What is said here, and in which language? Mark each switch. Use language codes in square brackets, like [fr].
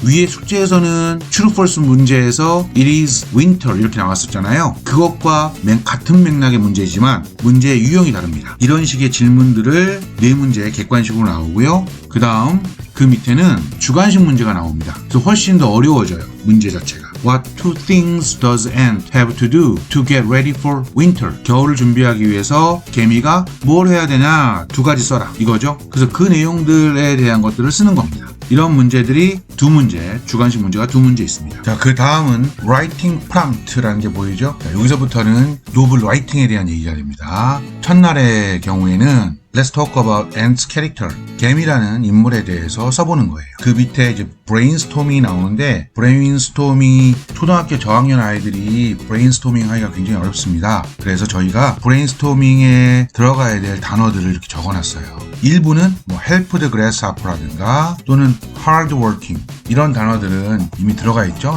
[ko] 위에 숙제에서는 true, false 문제에서 [en] It is winter [ko] 이렇게 나왔었잖아요. 그것과 같은 맥락의 문제이지만 문제의 유형이 다릅니다. 이런 식의 질문들을 4문제 객관식으로 나오고요. 그 다음 그 밑에는 주관식 문제가 나옵니다. 그래서 훨씬 더 어려워져요. 문제 자체가. [en] What two things does ant have to do to get ready for winter? [ko] 겨울을 준비하기 위해서 개미가 뭘 해야 되냐? 2가지 써라. 이거죠. 그래서 그 내용들에 대한 것들을 쓰는 겁니다. 이런 문제들이 2문제, 주관식 문제가 2문제 있습니다. 자, 그 다음은 writing prompt라는 게 보이죠? 자, 여기서부터는 노블 라이팅에 대한 얘기가 됩니다. 첫날의 경우에는 [en] Let's talk about Ant's character. [ko] 개미라는 인물에 대해서 써보는 거예요. 그 밑에 이제 brainstorming이 나오는데 brainstorming이 초등학교 저학년 아이들이 brainstorming 하기가 굉장히 어렵습니다. 그래서 저희가 brainstorming에 들어가야 될 단어들을 이렇게 적어놨어요. 일부는 뭐 [en] help the grasshopper [ko] 라든가 또는 [en] hard working [ko] 이런 단어들은 이미 들어가 있죠.